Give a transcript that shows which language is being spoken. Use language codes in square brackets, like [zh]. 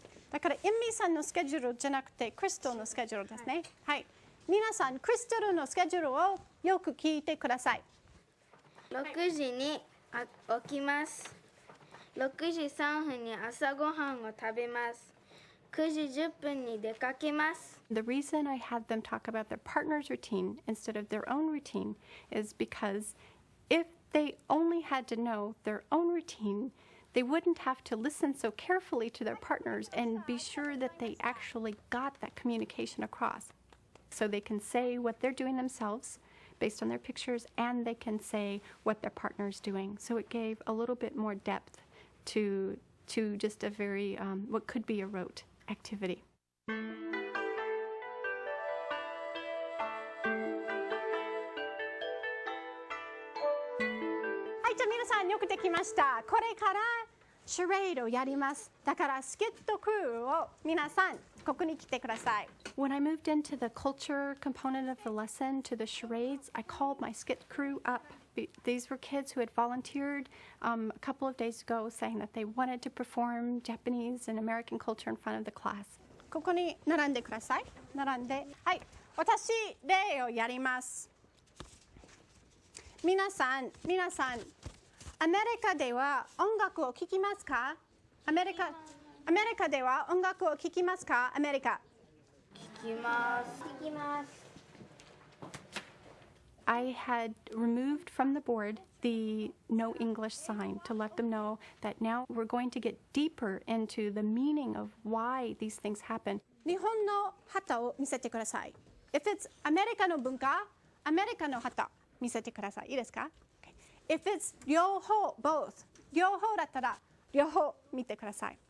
[ja] だからエミさんのスケジュールじゃなくてクリストルのスケジュールですね。はい、皆さんクリストルのスケジュールをよく聞いてください。 6時に起きます。 6時3分に朝ごはんを食べます。 9時10分に出かけます。 [en] The reason I had them talk about their partner's routine instead of their own routine is because if they only had to know their own routine, they wouldn't have to listen so carefully to their partners and be sure that they actually got that communication across. So they can say what they're doing themselves based on their pictures, and they can say what their partner's doing. So it gave a little bit more depth to just a very, what could be a rote activity. [ja] じゃあ皆さんよくできました。これからシュレードをやります。だからスキットクルーを皆さんここに来てください。 [en] When I moved into the culture component of the lesson to the charades, I called my skit crew up. These were kids who had volunteered a couple of days ago saying that they wanted to perform Japanese and American culture in front of the class. [ja] ここに並んでください。並んで。はい。私、例をやります。皆さん、アメリカでは音楽を聴きますか？アメリカでは音楽を聴きますか？アメリカ。聞きます。聞きます。 [en] I had removed from the board the no English sign to let them know that now we're going to get deeper into the meaning of why these things happen. [ja] 日本の旗を見せてください。 [en] If it's [ja] アメリカの文化、アメリカの旗見せてください。いいですか？ [en] If it's [ja] 両方、both 両方だったら両方見てください。